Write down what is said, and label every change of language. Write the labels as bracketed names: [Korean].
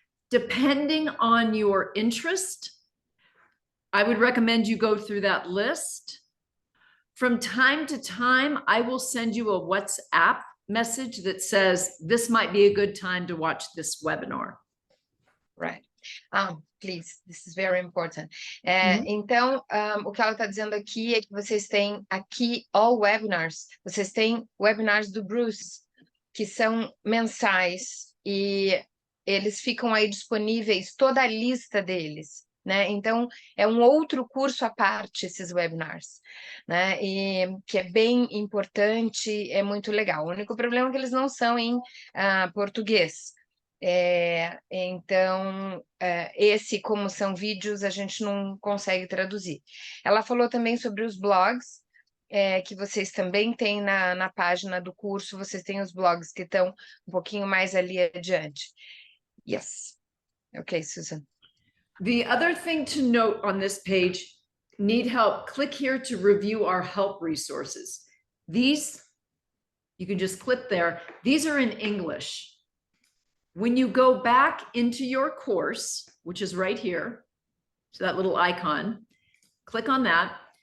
[English] Depending on your interest, I would recommend you go through that list. From time to time, I will send you a WhatsApp message that says, this might be a good time to watch this webinar. Right. Please, this is very important. [Portuguese] Então, o que ela está dizendo aqui é que vocês têm aqui [English] all webinars. [Portuguese] Vocês têm webinars do Bruce, que são mensais, e eles ficam aí disponíveis, toda a lista deles, né? Então, é um outro curso à parte, esses webinars, né? E que é bem importante, é muito legal. O único problema é que eles não são em português. Então, esse, como são vídeos, a gente não consegue traduzir. Ela falou também sobre os blogs, que vocês também têm na página do curso, vocês têm os blogs que estão um pouquinho mais ali adiante. [English] Yes. Okay, Susan. The other thing to note on this page, need help, click here to review our help resources. These, you can just click there. These are in English. When you go back into your course, which is right here, so that little icon, click on that.